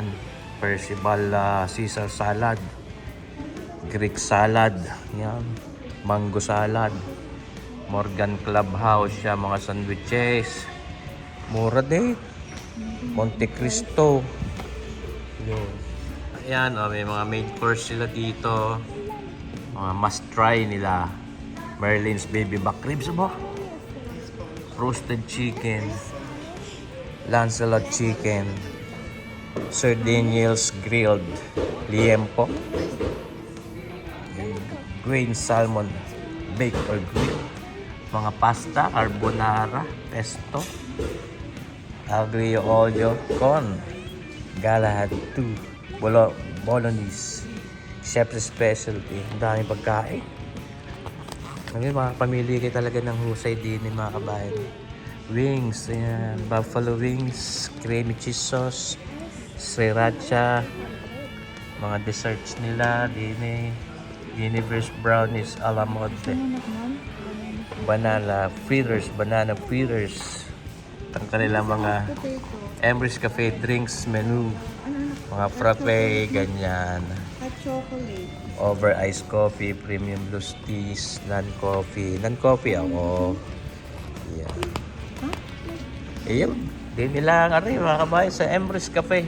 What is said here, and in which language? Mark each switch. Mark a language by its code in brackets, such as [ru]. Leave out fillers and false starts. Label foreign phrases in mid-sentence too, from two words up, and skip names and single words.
[en] Percival Caesar salad. Greek salad. Yan. Mango salad. [tl] Morgan Clubhouse siya, mga sandwiches. Mura din. Monte Cristo. Yun. Ayan, may mga [en] main course [tl] sila dito. Mga [en] must try [tl] nila. [en] Merlin's baby back ribs ba? Roasted chicken. Lancelot chicken. Sir Daniel's grilled liempo. Grain salmon baked or grilled. [tl] Mga pasta, carbonara, pesto, [it] aglio olio con, [tl] Galahad 2, bolognese, [en] chef's specialty. [tl] Ang daming pagkain. Ngayon, makapamili kayo talaga ng husay din mga kabayan. [en] Wings, ayan, buffalo wings, creamy cheese sauce, sriracha, mga desserts nila, din universe brownies [fr] a la mode. [en] Banana fritters. [tl] Ang kanilang mga Emrys Cafe [en] drinks menu. [tl] Mga frappe, ganyan. [en] Hot chocolate. Over ice coffee, premium blue teas, non-coffee. Non-coffee ako. Yeah. Ayun. [tl] Di nila mga kabayan sa Emrys Cafe.